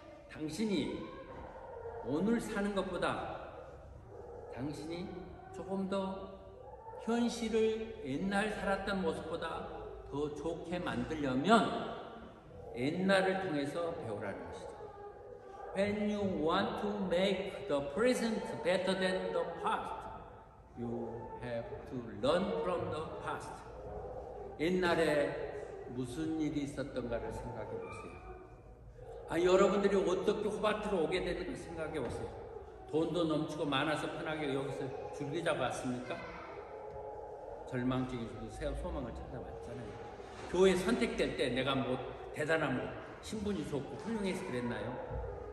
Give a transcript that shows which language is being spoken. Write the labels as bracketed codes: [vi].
[ko] 당신이 오늘 사는 것보다 당신이 조금 더 현실을 옛날 살았던 모습보다 더 좋게 만들려면 옛날을 통해서 배우라는 것이죠. [en] When you want to make the present better than the past, you have to learn from the past. [ko] 옛날에 무슨 일이 있었던가를 생각해 보세요. 여러분들이 어떻게 호바트로 오게 되는가 생각해 보세요. 돈도 넘치고 많아서 편하게 여기서 줄기자고 왔습니까? 절망적인 새 소망을 찾아왔잖아요. 교회 선택될 때 내가 뭐 대단한 신분이 좋고 훌륭해서 그랬나요?